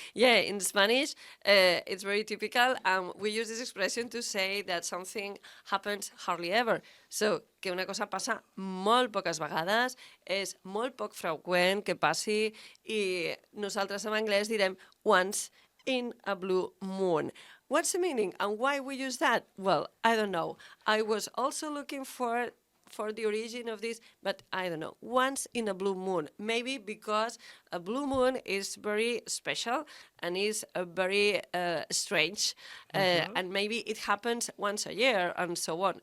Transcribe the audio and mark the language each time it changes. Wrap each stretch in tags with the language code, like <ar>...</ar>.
<en>Yeah, in Spanish, it's very typical, and we use this expression to say that something happens hardly ever.</en> <ca>So, que una cosa passa molt poques vegades, és molt poc freqüent que passi, i nosaltres en anglès direm</ca> <en>once in a blue moon. What's the meaning and why we use that? Well, I don't know. I was also looking for the origin of this, but I don't know. Once in a blue moon, maybe because a blue moon is very special and is very strange, and maybe it happens once a year and so on.</en>